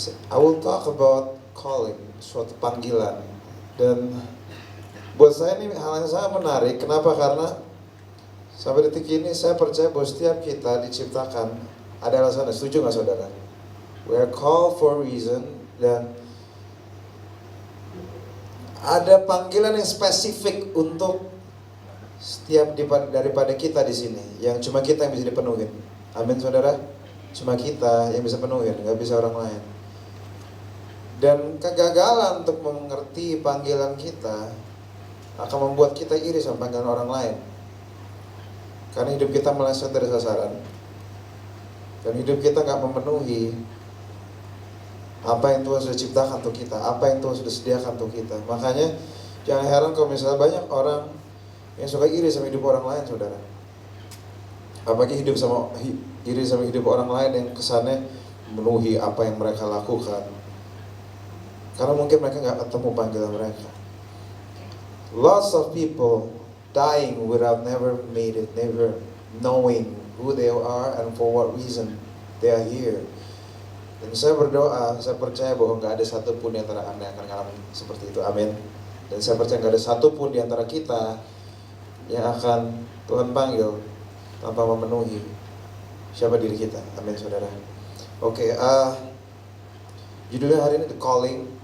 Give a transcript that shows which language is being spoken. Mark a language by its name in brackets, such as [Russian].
[English] I will talk about calling, [Indonesian] suatu panggilan. Dan buat saya ini hal yang sangat menarik. Kenapa? Karena sampai detik ini saya percaya bahwa setiap kita diciptakan ada alasannya. Setuju gak saudara? [English] We are called for a reason. [Indonesian] Dan ada panggilan yang spesifik untuk setiap daripada kita di sini, yang cuma kita yang bisa dipenuhin. Amin saudara. Cuma kita yang bisa penuhin, nggak bisa orang lain. Dan kegagalan untuk mengerti panggilan kita akan membuat kita iri sama panggilan orang lain. Karena hidup kita meleset dari sasaran, dan hidup kita nggak memenuhi apa yang Tuhan sudah ciptakan untuk kita, apa yang Tuhan sudah sediakan untuk kita. Makanya jangan heran kalau misalnya banyak orang yang suka iri sama hidup orang lain, saudara. Apalagi iri sama hidup orang lain yang kesannya memenuhi apa yang mereka lakukan. Karena mungkin mereka nggak ketemu panggilan mereka. [English] Lots of people dying without never made it, never knowing who they are and for what reason they are here. [Indonesian] Dan saya berdoa, saya percaya bahwa nggak ada satupun di antara Anda yang akan ngalamin seperti itu, amin. Dan saya percaya nggak ada satupun di antara kita yang akan Tuhan panggil tanpa memenuhi siapa diri kita, amin saudara. Oke, judulnya hari ini The Calling.